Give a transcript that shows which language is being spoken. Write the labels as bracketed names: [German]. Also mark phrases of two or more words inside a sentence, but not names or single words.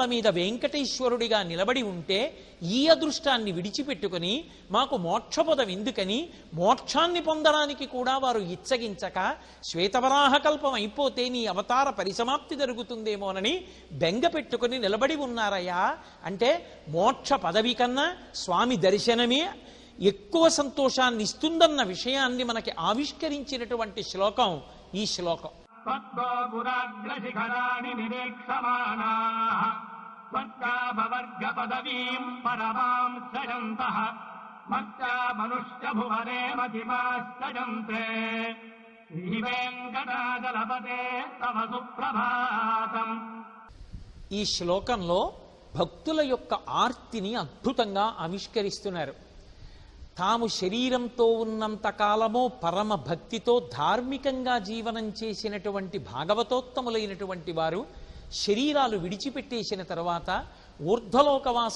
[Telugu] మీద వెంకటేశ్వరుడిగా నిలబడి ఉంటే ఈ అదృష్టాన్ని విడిచిపెట్టుకుని మాకు మోక్షపదం ఎందుకని మోక్షాన్ని పొందడానికి కూడా వారు ఇచ్చగించక శ్వేతవరాహ కల్పం అయిపోతే నీ అవతార పరిసమాప్తి జరుగుతుందేమోనని బెంగ పెట్టుకుని నిలబడి ఉన్నారయ్యా అంటే మోక్ష పదవి కన్నా స్వామి దర్శనమే ఎక్కువ సంతోషాన్ని ఇస్తుందన్న విషయాన్ని మనకి ఆవిష్కరించినటువంటి శ్లోకం ఈ శ్లోకం. [Sanskrit] त्वद्गोपुराग्रशिखराणि निरीक्षमाणाः त्वत्कामवर्गपदवीं परमां सजन्तः मत्या मनुष्यभुवने मतिमास्तजन्ते श्रीवेङ्कटाचलपते तव सुप्रभातम्. [Telugu] ఈ శ్లోకంలో భక్తుల యొక్క ఆర్తిని అద్భుతంగా ఆవిష్కరిస్తున్నారు. తాము శరీరంతో ఉన్నంత కాలము పరమ భక్తితో ధార్మికంగా జీవనం చేసినటువంటి భాగవతోత్తములైనటువంటి వారు శరీరాలు విడిచిపెట్టేసిన తర్వాత ఊర్ధ్వలోకవాసం